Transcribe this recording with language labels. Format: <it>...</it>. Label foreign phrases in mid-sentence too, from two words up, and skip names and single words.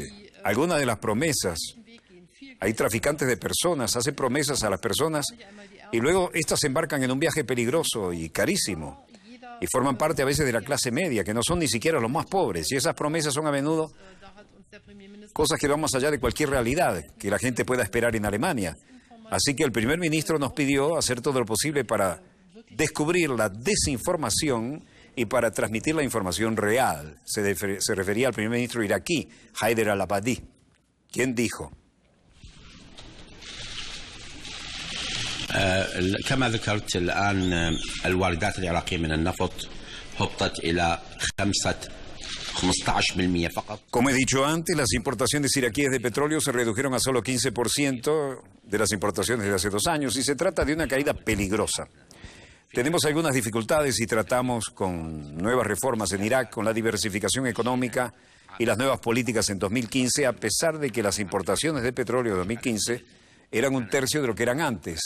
<es>Algunas de las promesas, hay traficantes de personas, hacen promesas a las personas y luego estas se embarcan en un viaje peligroso y carísimo y forman parte a veces de la clase media, que no son ni siquiera los más pobres, y esas promesas son a menudo cosas que van más allá de cualquier realidad que la gente pueda esperar en Alemania. Así que el primer ministro nos pidió hacer todo lo posible para descubrir la desinformación y para transmitir la información real. Se refería al primer ministro iraquí, Haider al-Abadi, quien dijo:</es> <ar>كما ذكرت الآن الواردات العراقية من النفط هبطت إلى 15% فقط.</ar> <es>Como he dicho antes, las importaciones iraquíes de petróleo se redujeron a solo 15% de las importaciones de hace 2 años y se trata de una caída peligrosa. Tenemos algunas dificultades y tratamos con nuevas reformas en Irak, con la diversificación económica y las nuevas políticas en 2015, a pesar de que las importaciones de petróleo de 2015 eran 1/3 de lo que eran antes.</es>